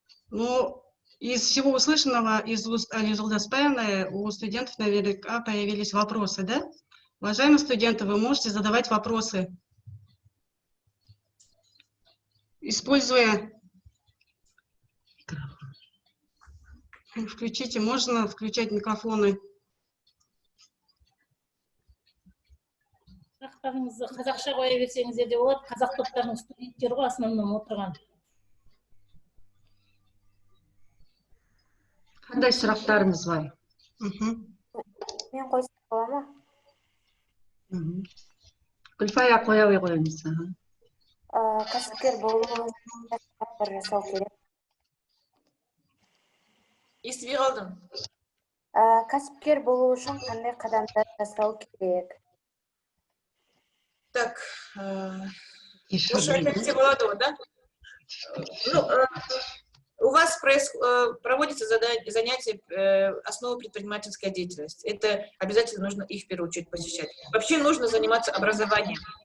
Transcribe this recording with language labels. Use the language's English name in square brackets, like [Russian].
[Russian] Ну, из всего услышанного из уст Алии Жолдаспаевны у студентов наверняка появились вопросы, да? Уважаемые студенты, вы можете задавать вопросы, используя... Включите, можно включать микрофоны. [Kazakh] Қазақша қоя берсеңіздер де болады, қазақ топтарының студенттері ғой основном отырған. Қандай сұрақтарыңыз бар? Мен қойсам бола ма? Гүлфая қоя қойыңыз. Кәсіпкер болу үшін қадамдар жасау керек. Естіп қалдым. Кәсіпкер болу үшін қандай қадамдар жасау керек? [Russian] Так, лучше опять все молодого, да? Ну, у вас проводится занятие основы предпринимательской деятельности. Это обязательно нужно их в первую очередь посещать. Вообще нужно заниматься образованием.